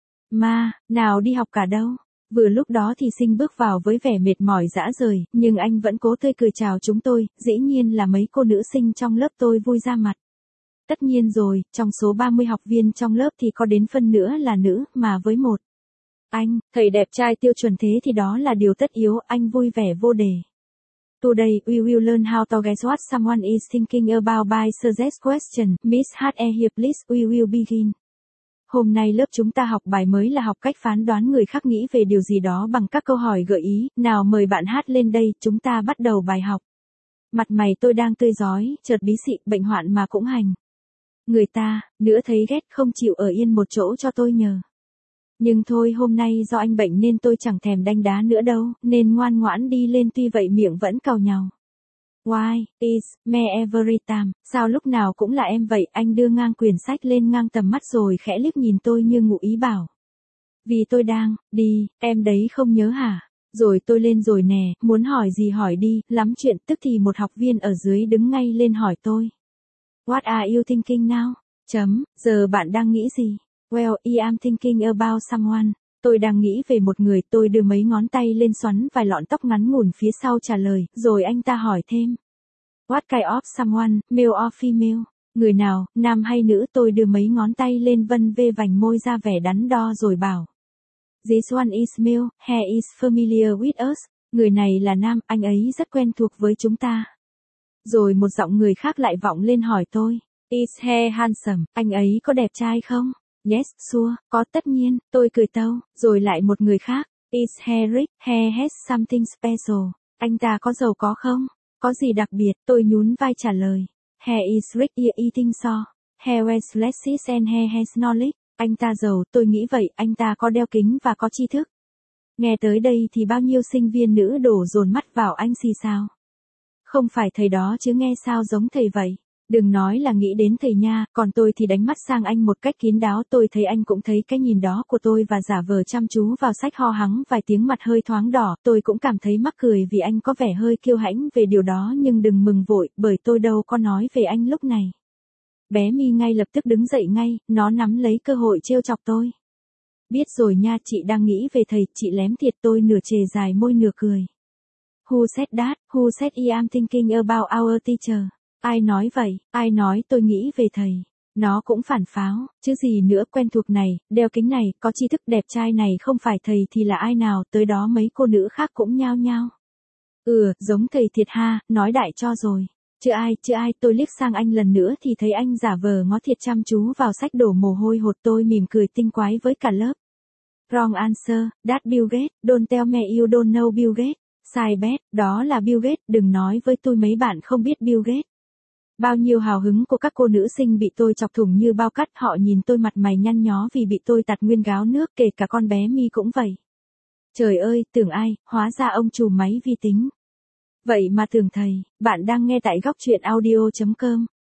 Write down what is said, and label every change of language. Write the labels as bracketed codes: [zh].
[vi] Mà, nào đi học cả đâu. Vừa lúc đó thì Sinh bước vào với vẻ mệt mỏi rã rời, nhưng anh vẫn cố tươi cười chào chúng tôi, dĩ nhiên là mấy cô nữ sinh trong lớp tôi vui ra mặt. Tất nhiên rồi, trong số 30 học viên trong lớp thì có đến phân nửa là nữ, mà với một anh, thầy đẹp trai tiêu chuẩn thế thì đó là điều tất yếu, anh vui vẻ vô đề. [en] Today we will learn how to guess what someone is thinking about by suggest question, Miss H.E. here please, we will begin. [vi] Hôm nay lớp chúng ta học bài mới là học cách phán đoán người khác nghĩ về điều gì đó bằng các câu hỏi gợi ý, nào mời bạn H.E. lên đây, chúng ta bắt đầu bài học. Mặt mày tôi đang tươi rói, chợt bí xị, bệnh hoạn mà cũng hành. Người ta, nữa thấy ghét không chịu ở yên một chỗ cho tôi nhờ. Nhưng thôi hôm nay do anh bệnh nên tôi chẳng thèm đánh đá nữa đâu, nên ngoan ngoãn đi lên tuy vậy miệng vẫn càu nhàu. [en] Why is me every time, [vi] sao lúc nào cũng là em vậy, anh đưa ngang quyển sách lên ngang tầm mắt rồi khẽ liếc nhìn tôi như ngụ ý bảo. Vì tôi đang, đi, em đấy không nhớ hả? Rồi tôi lên rồi nè, muốn hỏi gì hỏi đi, lắm chuyện, tức thì một học viên ở dưới đứng ngay lên hỏi tôi. [en] What are you thinking now? [vi] Chấm, giờ bạn đang nghĩ gì? [en] Well, I am thinking about someone. [vi] Tôi đang nghĩ về một người, tôi đưa mấy ngón tay lên xoắn vài lọn tóc ngắn ngủn phía sau trả lời, rồi anh ta hỏi thêm. [en] What kind of someone, male or female? [vi] Người nào, nam hay nữ? Tôi đưa mấy ngón tay lên vân vê vành môi ra vẻ đắn đo rồi bảo. [en] This one is male, he is familiar with us. [vi] Người này là nam, anh ấy rất quen thuộc với chúng ta. Rồi một giọng người khác lại vọng lên hỏi tôi. [en] Is he handsome? [vi] Anh ấy có đẹp trai không? [en] Yes, sure, [vi] có tất nhiên, tôi cười tâu. Rồi lại một người khác. [en] Is he rich? He has something special. [vi] Anh ta có giàu có không? Có gì đặc biệt? Tôi nhún vai trả lời. [en] He is rich, yeah, eating so. He wears glasses and he has knowledge. [vi] Anh ta giàu, tôi nghĩ vậy, anh ta có đeo kính và có tri thức. Nghe tới đây thì bao nhiêu sinh viên nữ đổ dồn mắt vào anh xì sao? Không phải thầy đó chứ nghe sao giống thầy vậy. Đừng nói là nghĩ đến thầy nha, còn tôi thì đánh mắt sang anh một cách kín đáo. Tôi thấy anh cũng thấy cái nhìn đó của tôi và giả vờ chăm chú vào sách ho hắng vài tiếng mặt hơi thoáng đỏ. Tôi cũng cảm thấy mắc cười vì anh có vẻ hơi kiêu hãnh về điều đó nhưng đừng mừng vội, bởi tôi đâu có nói về anh lúc này. Bé Mi ngay lập tức đứng dậy ngay, nó nắm lấy cơ hội trêu chọc tôi. Biết rồi nha, chị đang nghĩ về thầy, chị lém thiệt. Tôi nửa chề dài môi nửa cười. [en] Who said that? Who said I am thinking about our teacher? [vi] Ai nói vậy? Ai nói tôi nghĩ về thầy? Nó cũng phản pháo, chứ gì nữa, quen thuộc này, đeo kính này, có tri thức đẹp trai này không phải thầy thì là ai nào? Tới đó mấy cô nữ khác cũng nhao nhao. Ừ, giống thầy thiệt ha, nói đại cho rồi. Chưa ai, tôi liếc sang anh lần nữa thì thấy anh giả vờ ngó thiệt chăm chú vào sách đổ mồ hôi hột. Tôi mỉm cười tinh quái với cả lớp. [en] Wrong answer, that Bill Gates, don't tell me you don't know Bill Gates. [vi] Sai bet, đó là Bill Gates, đừng nói với tôi mấy bạn không biết Bill Gates. Bao nhiêu hào hứng của các cô nữ sinh bị tôi chọc thủng như bao cát, họ nhìn tôi mặt mày nhăn nhó vì bị tôi tạt nguyên gáo nước, kể cả con bé Mi cũng vậy. Trời ơi, tưởng ai, hóa ra ông chủ máy vi tính. Vậy mà tưởng thầy, bạn đang nghe tại góc truyện audio.com.